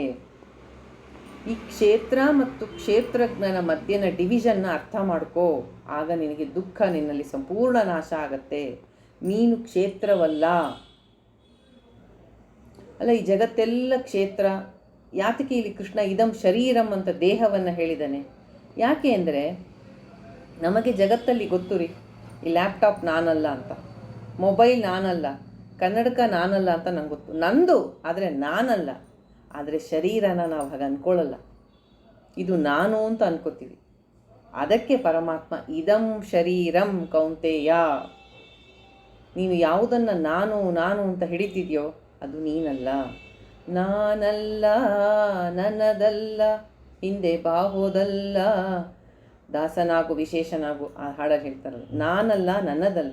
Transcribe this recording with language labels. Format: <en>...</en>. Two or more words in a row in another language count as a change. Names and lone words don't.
<kn>ಈ ಕ್ಷೇತ್ರ ಮತ್ತು ಕ್ಷೇತ್ರಜ್ಞನ ಮಧ್ಯನ ಡಿವಿಷನ್ನ ಅರ್ಥ ಮಾಡ್ಕೋ, ಆಗ ನಿನಗೆ ದುಃಖ ನಿನ್ನಲ್ಲಿ ಸಂಪೂರ್ಣ ನಾಶ ಆಗತ್ತೆ. ನೀನು ಕ್ಷೇತ್ರವಲ್ಲ. ಅಲ್ಲ, ಈ ಜಗತ್ತೆಲ್ಲ ಕ್ಷೇತ್ರ. ಯಾತಕ್ಕೆ ಇಲ್ಲಿ ಕೃಷ್ಣ</kn> <sa>ಇದಂ ಶರೀರಂ</sa> <kn>ಅಂತ ದೇಹವನ್ನು ಹೇಳಿದ್ದಾನೆ? ಯಾಕೆ ಅಂದರೆ ನಮಗೆ ಜಗತ್ತಲ್ಲಿ ಗೊತ್ತು ರೀ, ಈ ಲ್ಯಾಪ್ಟಾಪ್ ನಾನಲ್ಲ ಅಂತ, ಮೊಬೈಲ್ ನಾನಲ್ಲ, ಕನ್ನಡಕ ನಾನಲ್ಲ ಅಂತ ನಂಗೆ ಗೊತ್ತು, ನಂದು, ಆದರೆ ನಾನಲ್ಲ. ಆದರೆ ಶರೀರನ ನಾವು ಹಾಗೆ ಅಂದ್ಕೊಳ್ಳಲ್ಲ, ಇದು ನಾನು ಅಂತ ಅನ್ಕೋತೀವಿ. ಅದಕ್ಕೆ ಪರಮಾತ್ಮ</kn> <sa>ಇದಂ ಶರೀರಂ ಕೌಂತೆಯ,</sa> <kn>ನೀನು ಯಾವುದನ್ನು ನಾನು ನಾನು ಅಂತ ಹಿಡಿತಿದ್ಯೋ ಅದು ನೀನಲ್ಲ. ನಾನಲ್ಲ, ನನ್ನದಲ್ಲ, ಹಿಂದೆ ಬಾಹೋದಲ್ಲ, ದಾಸನಾಗು ವಿಶೇಷನಾಗು, ಆ ಹಾಡಲ್ಲಿ ಹೇಳ್ತಾರಲ್ಲ, ನಾನಲ್ಲ, ನನ್ನದಲ್ಲ.</kn>